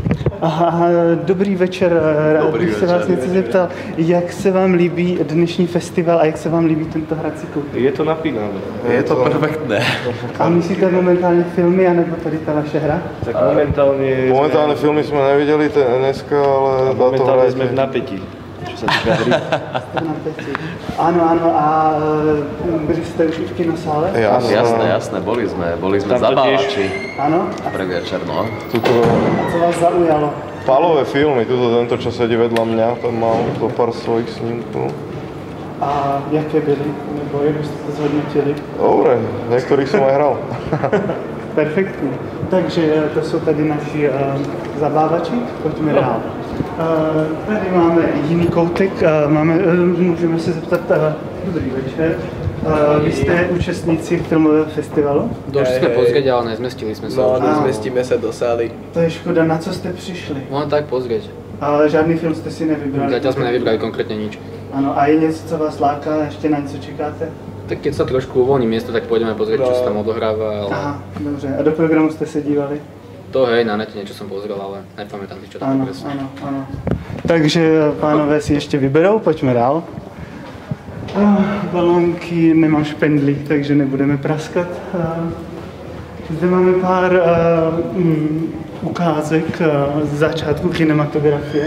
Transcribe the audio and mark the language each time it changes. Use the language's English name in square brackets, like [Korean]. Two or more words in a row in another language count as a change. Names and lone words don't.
[Czech] Aha, dobrý večer, rád bych se vás něco zeptal, jak se vám líbí dnešní festival a jak se vám líbí tento hrací koutek? [Slovak] Je to napínavé. Je to perfektné. [Czech] A myslíte momentálně filmy, anebo tady ta vaše hra? Tak momentálne filmy jsme neviděli dneska, ale momentálně jsme v napětí. [Slovak] Čo sa týka hry. Áno, a byli ste už v kinosále? Jasné, boli sme zabávači. Áno? Prvý večer, no. [Czech] A co vás zaujalo? [Slovak] Palové filmy, tento, čo sedí vedľa mňa, tam mal to pár svojich snímků. [Czech] A jaké byly? Nebo jak jste to zhodnotili? [Slovak] Dobre, niektorých som aj hral. [Czech] Perfektní. Takže to jsou tady naši zabávači, pojďme dál. Tady máme jiný koutek, můžeme se zeptat, dobrý večer, vy jste účastníci filmového festivalu? [Slovak] Došli jsme pozrieť, ale nezmestili jsme se. No, nezmestíme se do sály. [Czech] To je škoda, na co jste přišli? [Slovak] No tak pozrieť. [Czech] Ale žádný film jste si nevybrali? [Slovak] Zatiaľ jsme nevybrali konkrétně nič. [Czech] Ano, a je něco, co vás láká, ještě na něco čekáte? [Slovak] Tak keď sa trošku uvoľní miesto, tak pôjdeme pozrieť, čo sa tam odohráva, ale... [Czech] Aha, dobře. A do programu jste se dívali? [Slovak] To hej, na nete niečo som pozrel, ale nepamätám si, čo tam presne. [Czech] Ano. Takže pánové si ještě vyberou, pojďme dál. Balónky, nemám špendlík, takže nebudeme praskat. Zde máme pár ukázek z začátku kinematografie.